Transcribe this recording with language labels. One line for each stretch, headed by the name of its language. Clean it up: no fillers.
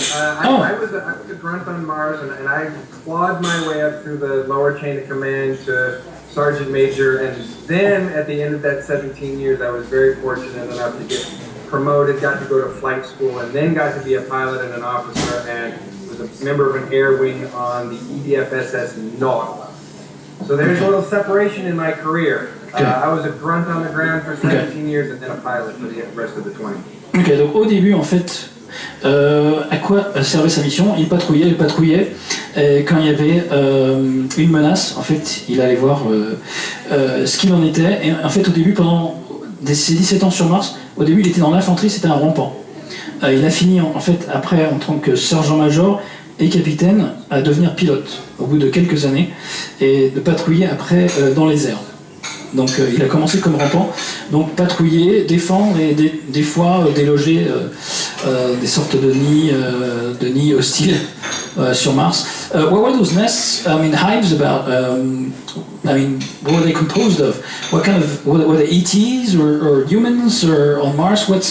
English: I was a grunt on Mars, and I clawed my way up through the lower chain of command to sergeant major, and then at the end of that 17 years, I was very fortunate enough to get promoted, got to go to flight school, and then got to be a pilot and an officer, and was a member of an air wing on the EDF-SS Nautilus. So there's a little separation in my career. I was a grunt on the ground for 17 years and then a pilot for the rest of the 20.
French: Ok, donc au début en fait, à quoi servait sa mission? Il patrouillait, et quand il y avait une menace, en fait, il allait voir ce qu'il en était. Et en fait, au début, pendant ses 17 ans sur Mars, au début, il était dans l'infanterie, c'était un rampant. Il a fini en fait après en tant que sergent-major et capitaine à devenir pilote au bout de quelques années et de patrouiller après dans les airs. Donc il a commencé comme rampant, donc patrouiller, défendre et des fois déloger des sortes de nids hostiles sur Mars.
English: What were those nests? I mean, hives about? What were they composed of? What kind of were they ETs or humans or on Mars?